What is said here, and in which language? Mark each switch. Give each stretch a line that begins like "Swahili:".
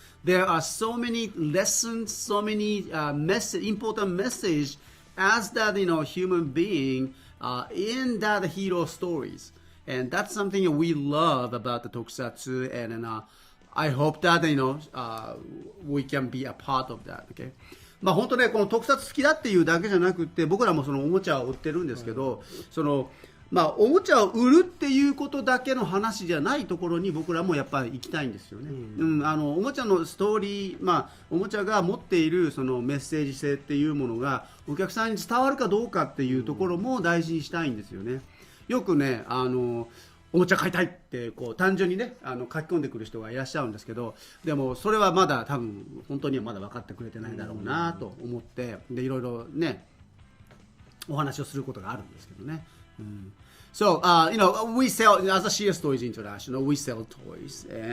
English: There are so many lessons, so many important message as that human being in that hero stories, and that's something we love about the Tokusatsu, and I hope that we can be a part of that. Okay.
Japanese: 本当ねこの特撮好きだっていうだけじゃなくて、僕らもそのおもちゃを売ってるんですけど、おもちゃを売るっていうことだけの話じゃないところに僕らもやっぱり行きたいんですよね。おもちゃのストーリー、おもちゃが持っているそのメッセージ性っていうものがお客さんに伝わるかどうかっていうところも大事にしたいんですよね。よくねおもちゃ買いたいって単純にね書き込んでくる人がいらっしゃるんですけど、でもそれはまだ多分本当にはまだ分かってくれてないだろうなと思って、でいろいろねお話をすることがあるんですけどね。
English: So, we sell, as a CSTOYS International, we sell toys.